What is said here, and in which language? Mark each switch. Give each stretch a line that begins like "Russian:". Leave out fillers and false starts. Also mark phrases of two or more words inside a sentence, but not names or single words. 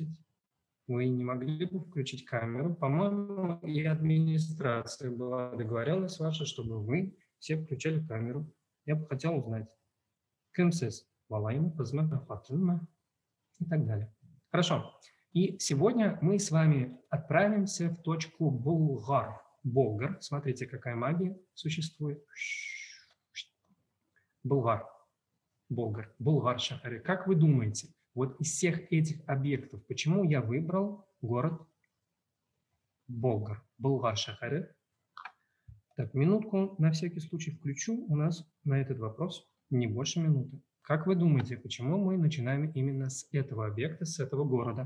Russian: Вы не могли бы включить камеру? По-моему, и администрация была договоренность ваша, чтобы вы все включали камеру. Я бы хотел узнать. Кемсес, Валайма, Пазмана, Фатума и так далее. Хорошо. И сегодня мы с вами отправимся в точку Булгар. Болгар. Смотрите, какая магия существует. Булгар. Болгар. Булгар Шахари. Как вы думаете, вот из всех этих объектов, почему я выбрал город Болгар? Булгар Шахари. Так, минутку на всякий случай включу. У нас на этот вопрос не больше минуты. Как вы думаете, почему мы начинаем именно с этого объекта, с этого города?